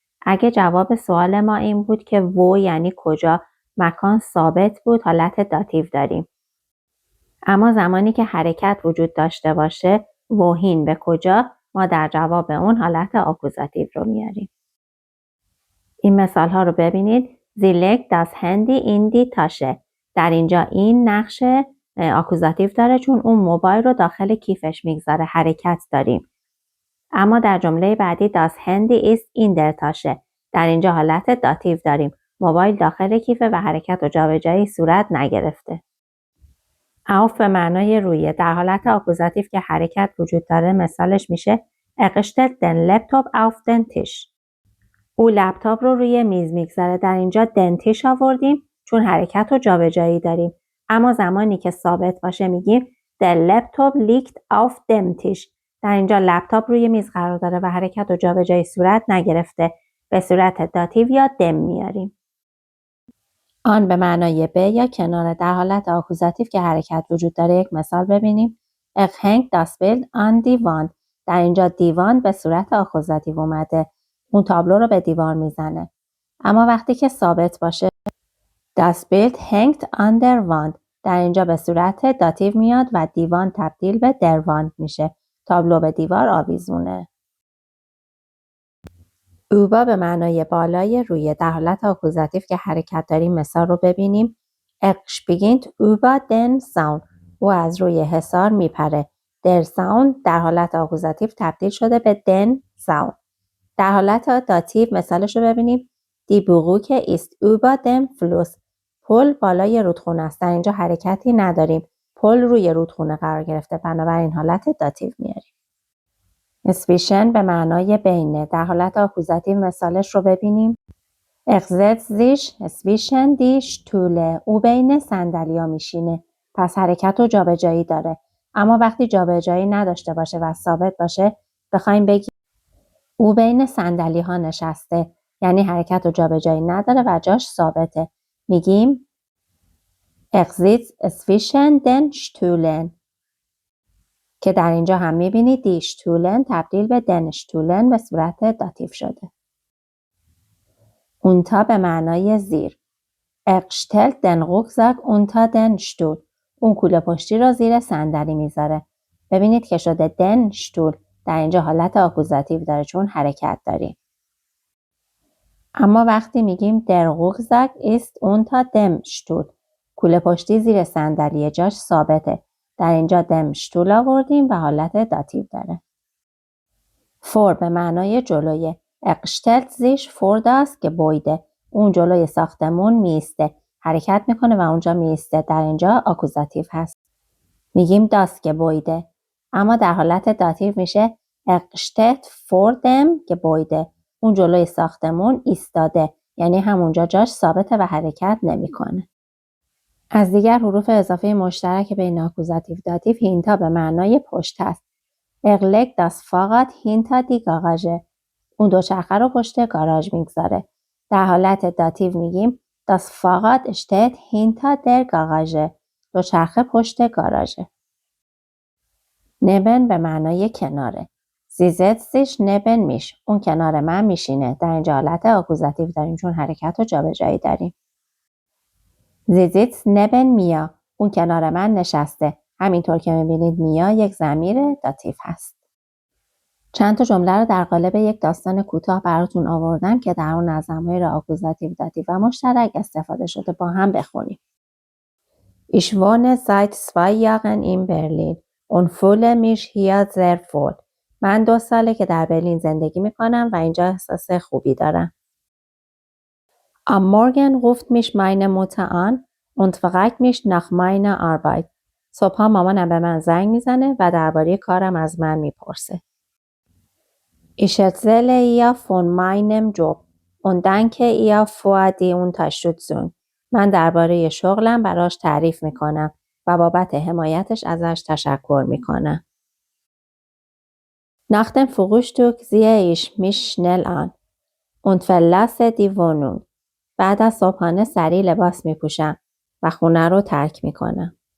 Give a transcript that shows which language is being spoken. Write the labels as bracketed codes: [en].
[fa] اگه جواب سوال ما این بود که و یعنی کجا، مکان ثابت بود، حالت داتیو داریم. اما زمانی که حرکت وجود داشته باشه wohin به کجا ما در جواب اون حالت آکوزاتیو رو میاریم. این مثال ها رو ببینید. [de] Sie legt das Handy in die Tasche. [fa] در اینجا این نقش آکوزاتیو داره چون اون موبایل رو داخل کیفش میگذاره، حرکت داریم. اما در جمله بعدی [de] das Handy ist in der Tasche. [fa] در اینجا حالت داتیو داریم، موبایل داخل کیفه و حرکت و جابجایی صورت نگرفته. auf به معنای روی، در حالت آکوزاتیو که حرکت وجود داره مثالش میشه [de] stellt den Laptop auf den Tisch. [fa] او لپتاپ رو روی میز میگذاره. در اینجا دنتیش آوردیم چون حرکت و جابجایی داریم. اما زمانی که ثابت باشه میگیم [de] der Laptop liegt auf dem Tisch. [fa] در اینجا لپتاپ روی میز قرار داره و حرکت و جابجایی صورت نگرفته. به صورت داتیو یا دم میاریم. آن به معنای به یا کناره، در حالت آکوزاتیو که حرکت وجود داره یک مثال ببینیم. [de] hängt das Bild an die Wand. [fa] در اینجا دیوان به صورت آکوزاتیو اومده. اون تابلو رو به دیوار میزنه. اما وقتی که ثابت باشه [de] das Bild hängt an der Wand. [fa] در اینجا به صورت داتیو میاد و دیوان تبدیل به der Wand میشه. تابلو به دیوار آویزونه. über به معنای بالای روی، در حالت آکوزاتیو که حرکت داریم مثال رو ببینیم. [de] springt über den Zaun. [fa] او از روی حصار میپره. der Zaun در حالت آکوزاتیو تبدیل شده به den Zaun. در حالت داتیو مثالش رو ببینیم. [de] Die Brücke ist über dem Fluss. [fa] پل بالای رودخونه است. در اینجا حرکتی نداریم. پل روی رودخونه قرار گرفته. بنابراین حالت داتیو میاریم. zwischen به معنای بینه. در حالت آکوزاتیو مثالش رو ببینیم. [de] setzt sich zwischen die Stühle. [fa] او بین صندلی‌ها میشینه. پس حرکت و جابجایی داره. اما وقتی جابجایی نداشته باشه و ثابت باشه بخوایم بگیم او بین صندلی ها نشسته، یعنی حرکت و جابجایی نداره و جاش ثابته. میگیم [de] sitzt zwischen den Stühlen [fa] که در اینجا هم میبینید die Stühlen تبدیل به den Stühlen به صورت داتیو شده. unter به معنای زیر. [de] stellt den Rucksack unter den Stuhl. [fa] اون کوله پشتی رو زیر صندلی میذاره. ببینید که شده den Stuhl. در اینجا حالت آکوزاتیو داره چون حرکت داریم. اما وقتی میگیم [de] der Rucksack ist unter dem Stuhl. [fa] کوله پشتی زیر صندلی جاش ثابته. در اینجا dem Stuhl آوردیم و حالت داتیو داره. vor به معنای جلوی. [de] stellt sich vor das Gebäude. [fa] اون جلوی ساختمون میسته. حرکت میکنه و اونجا میسته. در اینجا آکوزاتیو هست. میگیم [de] das Gebäude. [fa] اما در حالت داتیو میشه [de] steht vor dem Gebäude. [fa] اون جلوی ساختمون ایستاده، یعنی همونجا جاش ثابته و حرکت نمیکنه. از دیگر حروف اضافه مشترک بین آکوزاتیو داتیو hinter به معنای پشت است. [de] legt das Fahrrad hinter die Garage. [fa] اون دوچرخه رو پشت گاراژ میگذاره. در حالت داتیو میگیم [de] das Fahrrad steht hinter der Garage. [fa] دوچرخه پشت گاراژه. neben به معنای کناره. [de] Sie setzt sich neben mich. [fa] اون کنار من میشینه. در اینجا حالت آکوزاتیو داریم چون حرکت و جابجایی داریم. [de] Sie sitzt neben mir. [fa] اون کنار من نشسته. همینطور که میبینید میا یک ضمیر داتیو هست. چند تا جمله رو در قالب یک داستان کوتاه براتون آوردم که در اون از ضمایر آکوزاتیو داتیو و مشترک استفاده شده. با هم بخونیم. [de] Ich wohne seit 2 Jahren in Berlin und fühle mich hier sehr wohl. [fa] من 2 ساله که در برلین زندگی میکنم و اینجا احساس خوبی دارم. [de] Am Morgen ruft mich meine Mutter an und fragt mich nach meiner Arbeit. [fa] صبحا مامانم به من زنگ میزنه و درباره کارم از من میپرسه. [de] Ich erzähle ihr von meinem Job und danke ihr für die Unterstützung. [fa] من درباره شغلم براش تعریف میکنم و بابت حمایتش ازش تشکر میکنم. [de] Nach dem Frühstück ziehe ich mich schnell an und verlasse die Wohnung. [fa] بعد از صبحانه سریع لباس میپوشم و خونه رو ترک میکنم.